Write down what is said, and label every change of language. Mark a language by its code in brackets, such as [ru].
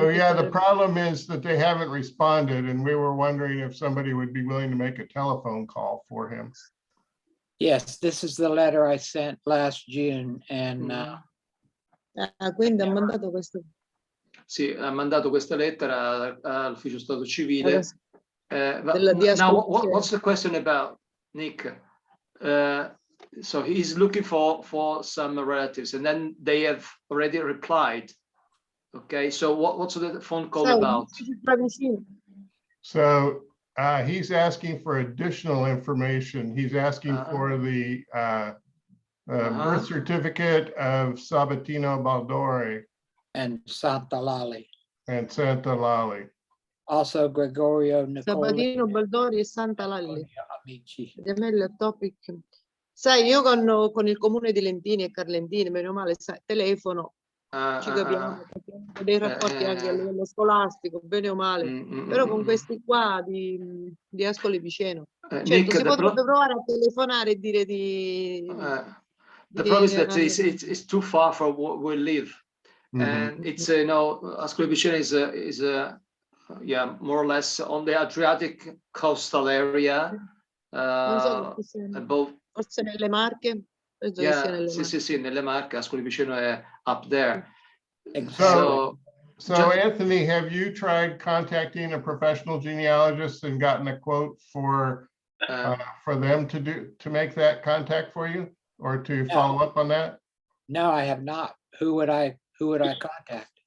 [en] So yeah, the problem is that they haven't responded, and we were wondering if somebody would be willing to make a telephone call for him. Yes, this is the letter I sent last June and [it] quindi ha mandato questo. Sì, ha mandato questa lettera all'ufficio Stato Civile. [en] Now, what's the question about, Nick? So he's looking for some relatives, and then they have already replied. Okay, so what's the phone call about? So he's asking for additional information. He's asking for the birth certificate of Sabatino Baldore and Santa Lali. And Santa Lali. Also Gregorio Nicole. [it] Sabatino Baldori e Santa Lalli. Gemelli Topic. Sai, io con il comune di Lentini e Carlentini, meno male, telefono, ci capiamo, dei rapporti anche a livello scolastico, bene o male, però con questi qua di Ascoli Piceno. Certo, Nick, si potrebbe provare a telefonare e dire di... [en] The problem is that it's too far from where we live. And it's, you know, Ascoli Piceno is yeah, more or less on the Adriatic coastal area. Above, [it] forse nelle Marche? [en] Yeah, [it] sì, nelle Marche. [en] Ascoli Piceno [it] è [en] up there. So Anthony, have you tried contacting a professional genealogist and gotten a quote for them to make that contact for you, or to follow up on that? No, I have not. Who would I contact?